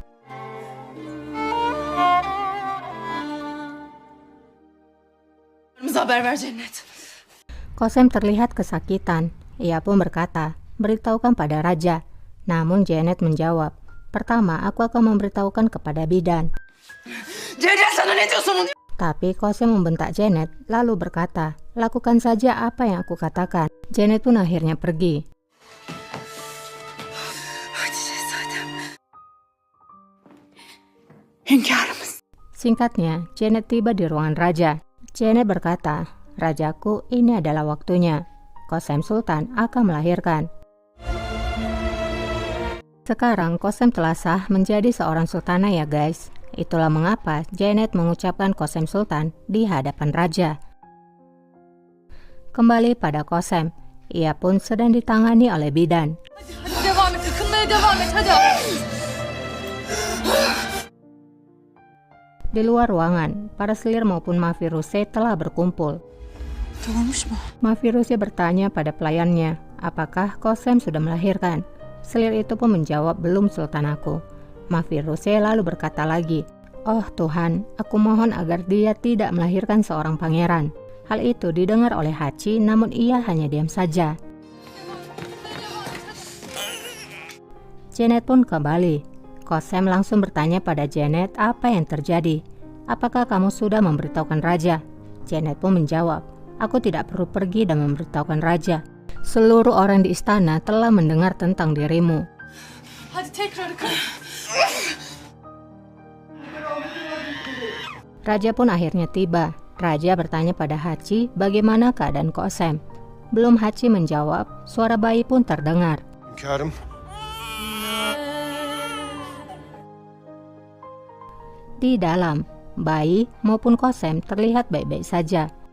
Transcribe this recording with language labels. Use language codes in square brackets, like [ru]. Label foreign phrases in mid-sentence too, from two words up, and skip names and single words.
[tr] Haber ver Cennet. [id] Kosem terlihat kesakitan. Ia pun berkata, beritahukan pada raja. Namun Janet menjawab, pertama aku akan memberitahukan kepada bidan. [tr] Cennet sana ne diyorsun? [id] Tapi Kosem membentak Janet, lalu berkata, lakukan saja apa yang aku katakan. Janet pun akhirnya pergi. [tr] Hadi şehzadem. Hünkârımız. [id] Singkatnya, Janet tiba di ruangan raja. Janet berkata, rajaku, ini adalah waktunya. Kosem Sultan akan melahirkan. Sekarang Kosem telah sah menjadi seorang sultana ya guys. Itulah mengapa Janet mengucapkan Kosem Sultan di hadapan raja. Kembali pada Kosem, ia pun sedang ditangani oleh bidan. [tr] Devam et, ıkınmaya devam et, hadi. [id] Di luar ruangan, para selir maupun Mafiruse telah berkumpul. [tr] Doğmuş mu? [id] Mafiruse bertanya pada pelayannya, apakah Kosem sudah melahirkan? Selir itu pun menjawab, belum sultan aku. Mafiruse lalu berkata lagi, oh Tuhan, aku mohon agar dia tidak melahirkan seorang pangeran. Hal itu didengar oleh Hachi, namun ia hanya diam saja. Janet pun kembali. Kosem langsung bertanya pada Janet apa yang terjadi. Apakah kamu sudah memberitahukan raja? Janet pun menjawab, aku tidak perlu pergi dan memberitahukan raja. Seluruh orang di istana telah mendengar tentang dirimu. [tr] Hadi tekrar akın. [id] Raja pun akhirnya tiba. Raja bertanya pada Hachi bagaimana keadaan Kosem. Belum Hachi menjawab, suara bayi pun terdengar. [tr] Hünkârım. [id] Di dalam, bayi maupun Kosem terlihat baik-baik saja.